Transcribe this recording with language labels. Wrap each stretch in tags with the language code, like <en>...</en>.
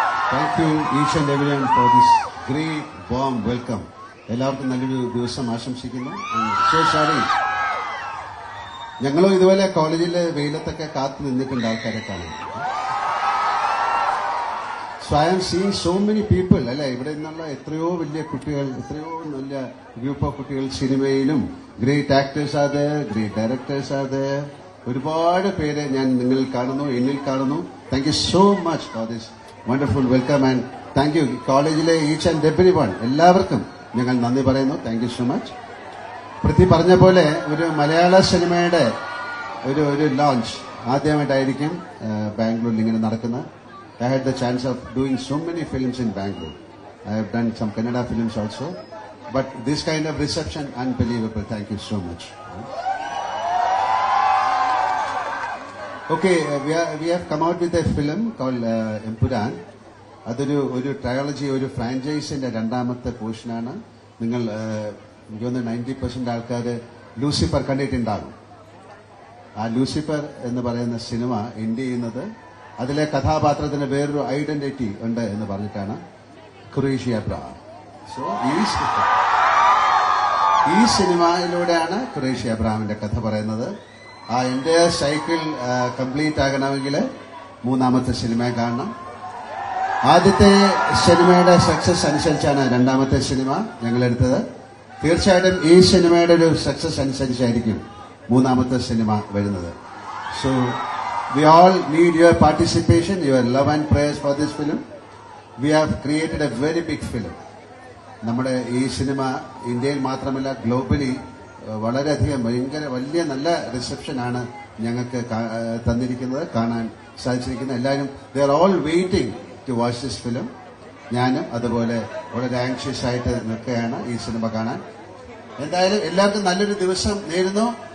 <en>Thank you each and everyone for this great warm welcome.</en> <ml>എല്ലാവർക്കും നല്ലൊരു ദിവസം ആശംസിക്കുന്നു. സോ സോറി, ഞങ്ങളും ഇതുപോലെ കോളേജിലെ വെയിലത്തൊക്കെ കാത്തു നിന്നിട്ടുണ്ട് ആൾക്കാരെ കാണാൻ.</ml> <en>so I am seeing so many people</en> <ml>അല്ലെ, ഇവിടെ നിന്നുള്ള എത്രയോ വലിയ കുട്ടികൾ, എത്രയോ നല്ല ഗ്രൂപ്പ് ഓഫ് കുട്ടികൾ സിനിമയിലും ഗ്രേറ്റ് ആക്ടേഴ്സ് ആത്, ഗ്രേറ്റ് ഡയറക്ടേഴ്സ് ആത്, ഒരുപാട് പേരെ ഞാൻ നിങ്ങളിൽ കാണുന്നു, എന്നിൽ കാണുന്നു.</ml> <en>thank you so much for this wonderful welcome and thank you കോളേജിലെ each and every one,</en> <ml>എല്ലാവർക്കും ഞങ്ങൾ നന്ദി പറയുന്നു.</ml> <en>Thank you so much.</en> <ml>Prithvi പറഞ്ഞ പോലെ ഒരു മലയാള സിനിമയുടെ ഒരു ലോഞ്ച് ആദ്യമായിട്ടായിരിക്കും ബാംഗ്ലൂരിൽ ഇങ്ങനെ നടക്കുന്നത്.</ml> <en>I had the chance of doing so many films in Bangalore. I have done some Kannada films also. But this kind of reception, unbelievable. Thank you so much. Okay, we have come out with a film called Empuran.</en> <ml>അതൊരു trilogy, ഒരു ഫ്രാഞ്ചൈസിന്റെ രണ്ടാമത്തെ പോർഷനാണ്. നിങ്ങൾ എനിക്ക് തോന്നുന്നു 90% ആൾക്കാർ Lucifer കണ്ടിട്ടുണ്ടാകും. ആ ലൂസിഫർ എന്ന് പറയുന്ന സിനിമ എൻഡ് ചെയ്യുന്നത് അതിലെ കഥാപാത്രത്തിന് വേറൊരു ഐഡന്റിറ്റി ഉണ്ട് എന്ന് പറഞ്ഞിട്ടാണ്. ഖുറേഷി അബ്രഹാം. സോ ഈ സിനിമയിലൂടെയാണ് ഖുറേഷി അബ്രഹാമിന്റെ കഥ പറയുന്നത്. ആ എന്റെ സൈക്കിൾ കംപ്ലീറ്റ് ആകണമെങ്കിൽ മൂന്നാമത്തെ സിനിമ കാണണം. ആദ്യത്തെ സിനിമയുടെ സക്സസ് അനുസരിച്ചാണ് രണ്ടാമത്തെ സിനിമ ഞങ്ങളെടുത്തത്. തീർച്ചയായിട്ടും ഈ സിനിമയുടെ ഒരു സക്സസ് അനുസരിച്ചായിരിക്കും മൂന്നാമത്തെ സിനിമ വരുന്നത്.</ml> <en>So we all need your participation, your love and prayers for this film. We have created a very big film.</en> <ml>നമ്മുടെ ഈ സിനിമ ഇന്ത്യയിൽ മാത്രമല്ല ഗ്ലോബലി വളരെയധികം വലിയ നല്ല റിസപ്ഷനാണ് ഞങ്ങൾക്ക് തന്നിരിക്കുന്നത്, കാണാൻ സാധിച്ചിരിക്കുന്നത്.</ml> <en>എല്ലാവരും they are all waiting to watch this film.</en> <ml>ഞാനും അതുപോലെ വളരെ ആങ്ഷ്യസ് ആയിട്ട് നിൽക്കുകയാണ് ഈ സിനിമ കാണാൻ. എന്തായാലും എല്ലാവർക്കും നല്ലൊരു ദിവസം നേരുന്നു.</ml>